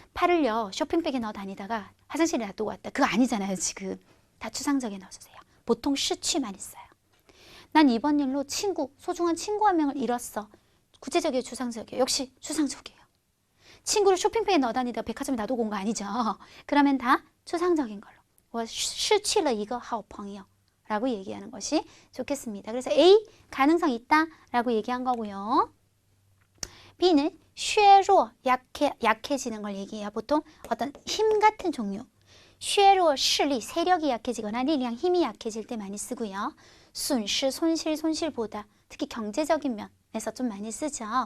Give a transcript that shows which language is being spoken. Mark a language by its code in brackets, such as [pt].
[ko] 팔을요, 쇼핑백에 넣어 다니다가 화장실에 놔두고 왔다. 그거 아니잖아요, 지금. 다 추상적에 넣어주세요. 보통 시취만 있어요. 난 이번 일로 소중한 친구 한 명을 잃었어. 구체적이에요, 추상적이에요? 역시 추상적이에요. 친구를 쇼핑백에 넣어 다니다가 백화점에 놔두고 온 거 아니죠. 그러면 다 추상적인 걸로. [zh] 我失去了一个好朋友 [ko] 라고 얘기하는 것이 좋겠습니다. 그래서 A, 가능성 있다 라고 얘기한 거고요. B는 削弱, 약해지는 걸 얘기해요. 보통 어떤 힘 같은 종류. [zh] 削弱视力, [ko] 세력이 약해지거나力量, 힘이 약해질 때 많이 쓰고요. 损失, 손실보다 특히 경제적인 면에서 좀 많이 쓰죠.